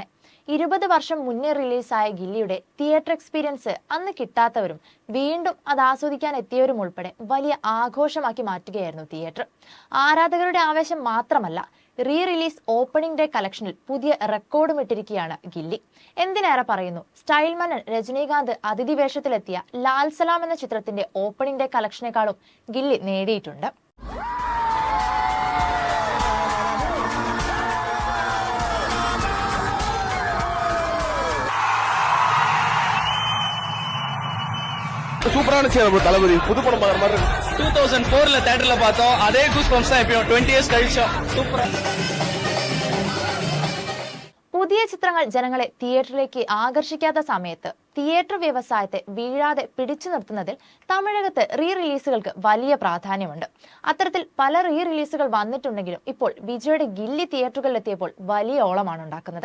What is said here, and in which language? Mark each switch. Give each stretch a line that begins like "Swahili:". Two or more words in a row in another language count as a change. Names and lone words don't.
Malayalam: 20 വർഷം മുന്നേ റിലീസായ ഗില്ലിയുടെ
English: theatre experience
Malayalam: അന്ന് കിട്ടാത്തവരും വീണ്ടും അത് ആസ്വദിക്കാൻ എത്തിയവരും ഉൾപ്പെടെ വലിയ ആഘോഷമാക്കി മാറ്റുകയായിരുന്നു തിയേറ്റർ. ആരാധകരുടെ ആവേശം മാത്രമല്ല,
English: release opening day
Malayalam: കളക്ഷനിൽ പുതിയ റെക്കോർഡും ഇട്ടിരിക്കുകയാണ് ഗില്ലി. എന്തിനേറെ പറയുന്നു, സ്റ്റൈൽ മന്നൻ രജനീകാന്ത് അതിഥി വേഷത്തിലെത്തിയ ലാൽ സലാം എന്ന ചിത്രത്തിന്റെ
English: opening day
Malayalam: കളക്ഷനേക്കാളും ഗില്ലി നേടിയിട്ടുണ്ട്.
Tamil: சூப்பரான தளபதி புது படம் 2004 தியேட்டர்ல பார்த்தோம். அதே
English: goose bumps
Tamil: தான் இப்போ 20 இயர்ஸ் கழிச்சோம். சூப்பரா.
Malayalam: പുതിയ ചിത്രങ്ങൾ ജനങ്ങളെ തിയേറ്ററിലേക്ക് ആകർഷിക്കാത്ത സമയത്ത് തിയേറ്റർ വ്യവസായത്തെ വീഴാതെ പിടിച്ചു നിർത്തുന്നതിൽ തമിഴകത്ത് റിലീസുകൾക്ക് വലിയ പ്രാധാന്യമുണ്ട്. അത്തരത്തിൽ പല റിലീസുകൾ വന്നിട്ടുണ്ടെങ്കിലും ഇപ്പോൾ വിജയുടെ ഗില്ലി തിയേറ്ററുകളിലെത്തിയപ്പോൾ വലിയ ഓളമാണ് ഉണ്ടാക്കുന്നത്.